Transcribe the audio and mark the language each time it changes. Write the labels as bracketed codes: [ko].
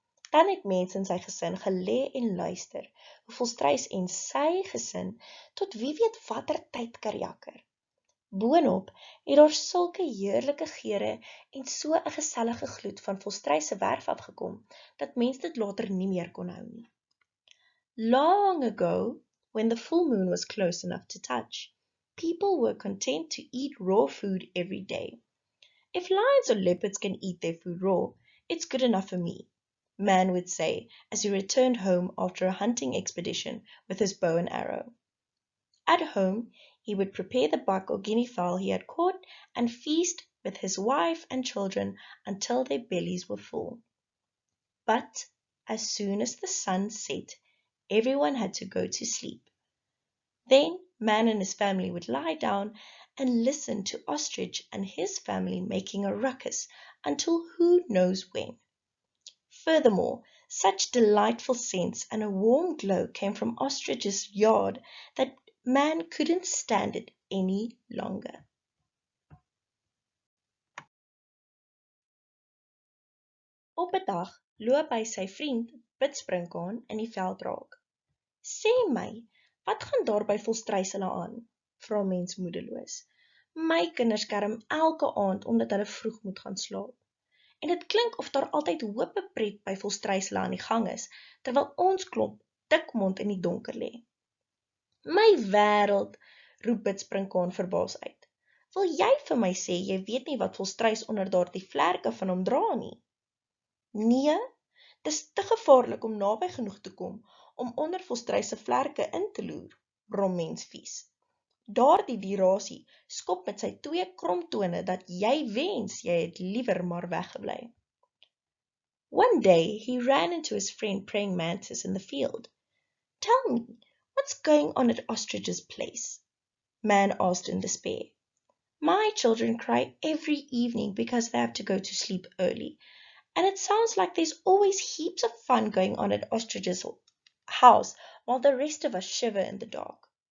[af] Dan het mens en sy gesin gelê en luister, hoe Volstruis en sy gesin tot wie weet watter tyd karjakker. Boonop het daar sulke heerlike geure en so 'n gesellige gloed van Volstruis se werf afgekom, dat mens dit later nie meer kon hou nie. [en] Long ago, when the full moon was close enough to touch, people were content to eat raw food every day. If lions or leopards can eat their food raw, it's good enough for me, man would say as he returned home after a hunting expedition with his bow and arrow. At home, he would prepare the buck or guinea fowl he had caught and feast with his wife and children until their bellies were full. But as soon as the sun set, everyone had to go to sleep. Then man and his family would lie down and listen to Ostrich and his family making a ruckus until who knows when. Furthermore, such delightful scents and a warm glow came from Ostrich's yard that man couldn't stand it any longer. [af] Op 'n dag loop hy sy vriend Bidsprinkaan in die veld raak. "Sê my, wat gaan daar by Volstruis hulle aan?" vra mens moedeloos. "My kinders kerm elke aand omdat hulle vroeg moet gaan slaap. En dit klink of daar altyd hope pret by Volstruis hulle aan die gang is, terwyl ons klomp dikmond in die donker lê." "My wêreld," roep Bidsprinkaan verbaas uit. "Wil jy vir my sê jy weet nie wat Volstruis onder daardie vlerke van hom dra nie?" "Nee, dis te gevaarlik om naby genoeg te kom om onder Volstruis se vlerke in te loer," brom mens vies. Daardie dierasie skop met sy 2 kromtone dat jy wens jy het liewer maar weggebly. [en] One day he ran into his friend Praying Mantis in the field. "Tell me, what's going on at Ostrich's place?" Man asked in despair. "My children cry every evening because they have to go to sleep early, and it sounds like there's always heaps of fun going on at Ostrich's house while the rest of us shiver in the dark."